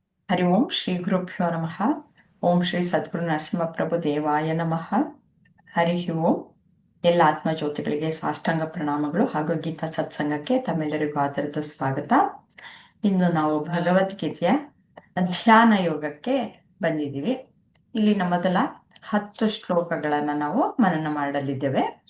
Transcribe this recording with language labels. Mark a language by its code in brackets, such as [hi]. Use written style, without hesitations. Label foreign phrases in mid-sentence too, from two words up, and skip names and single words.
[sa] ಹರಿ ಓಂ ಶ್ರೀ ಗುರುಭ್ಯೋ ನಮಃ. ಓಂ ಶ್ರೀ ಸದ್ಗುರು ನರಸಿಂಹಪ್ರಭು ದೇವಾಯ ನಮಃ. ಹರಿ ಓಂ. [kn] ಎಲ್ಲ ಆತ್ಮಜ್ಯೋತಿಗಳಿಗೆ ಸಾಷ್ಟಾಂಗ ಪ್ರಣಾಮಗಳು ಹಾಗೂ ಗೀತಾ ಸತ್ಸಂಗಕ್ಕೆ ತಮ್ಮೆಲ್ಲರಿಗೂ ಆದರದ ಸ್ವಾಗತ. ಇಂದು ನಾವು ಭಗವದ್ಗೀತೆಯ ಧ್ಯಾನ ಯೋಗಕ್ಕೆ ಬಂದಿದ್ದೀವಿ. ಇಲ್ಲಿನ ಮೊದಲ 10 ಶ್ಲೋಕಗಳನ್ನು ನಾವು ಮನನ ಮಾಡಲಿದ್ದೇವೆ.